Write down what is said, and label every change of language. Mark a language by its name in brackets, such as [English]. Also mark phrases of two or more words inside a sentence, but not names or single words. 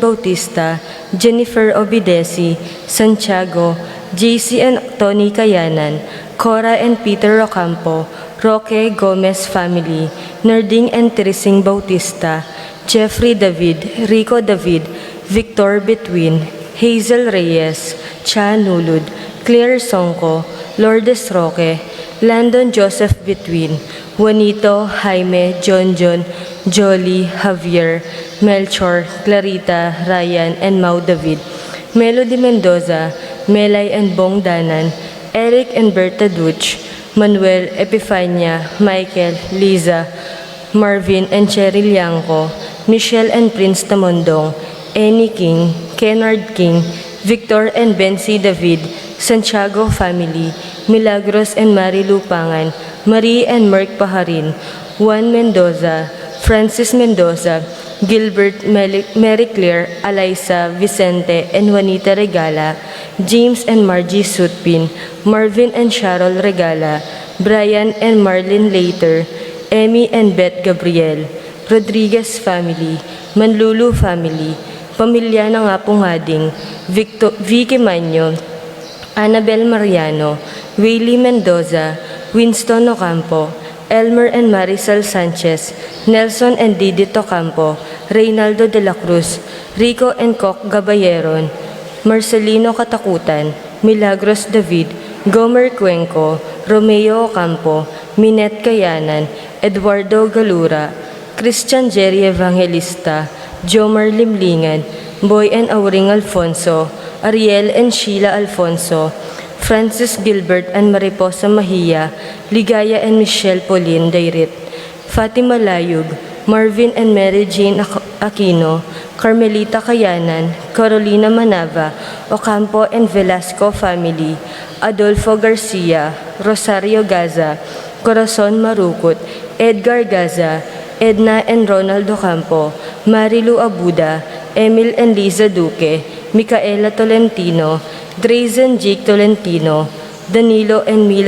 [English] Bautista, Jennifer Obidesi, Santiago, JC and Tony Kayanan, Cora and Peter Ocampo, Roque Gomez family, Nerding and Teresing Bautista, Jeffrey David, Rico David, Victor Betwin, Hazel Reyes, Chan Nulud, Claire Songko, Lourdes Roque, Landon Joseph Betwin, Juanito, Jaime, John, Jolly, Javier, Melchor, Clarita, Ryan, and Mau David, Melody Mendoza, Melay and Bong Danan, Eric and Berta Duch, Manuel, Epifania, Michael, Liza, Marvin and Cheryl Liangco, Michelle and Prince Tamondong, Annie King, Kennard King, Victor and Bensi David, Santiago family, Milagros and Mari Lupangan, Marie and Merck Paharin, Juan Mendoza, Francis Mendoza, Gilbert, Mary Claire, Eliza, Vicente, and Juanita Regala, James and Margie Sutpin, Marvin and Sharol Regala, Brian and Marlene Later, Emmy and Beth Gabriel, Rodriguez family, Manlulu family, [Filipino] pamilya ng [English] Apong Hading, Vicky Manyo, Annabel Mariano, Willie Mendoza, Winston Ocampo, Elmer and Marisol Sanchez, Nelson and Didi Tocampo, Reynaldo de la Cruz, Rico and Coc Gabayeron, Marcelino Katakutan, Milagros David, Gomer Cuenco, Romeo Ocampo, Minette Kayanan, Eduardo Galura, Christian Jerry Evangelista, Jomar Limlingan, Boy and Auring Alfonso, Ariel and Sheila Alfonso, Francis Gilbert and Mariposa Mahia, Ligaya and Michelle Pauline Dairit, Fatima Layug, Marvin and Mary Jane Aquino, Carmelita Kayanan, Carolina Manava, Ocampo and Velasco family, Adolfo Garcia, Rosario Gaza, Corazon Marukut, Edgar Gaza, Edna and Ronaldo Campo, Marilu Abuda, Emil and Liza Duque, Micaela Tolentino, Drazen Jake Tolentino, Danilo and Mila